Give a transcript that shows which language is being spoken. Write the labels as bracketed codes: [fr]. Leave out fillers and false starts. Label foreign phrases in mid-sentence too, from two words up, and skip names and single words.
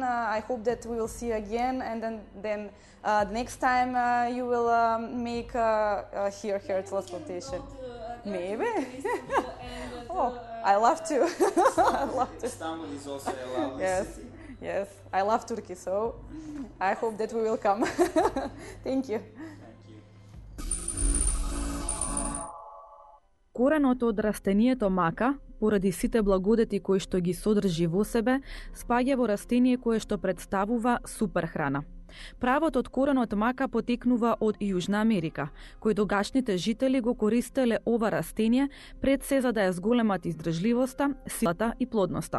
[en] I hope that we will see you again, and then next time you will make hair transplantation. Maybe. Oh, I love to. I love to. Istanbul is also a lovely city. Yes, I love Turkey, so I hope that we will come. Thank you. [mk] Кореното од растението мака, поради сите благодети кои што ги содржи во себе, спаѓа во растение кое што представува суперхрана. Правот од коренот мака потекнува од Јужна Америка, кои тогашните жители го користеле ова растение пред се за да ја зголемат издржливоста, силата и плодноста.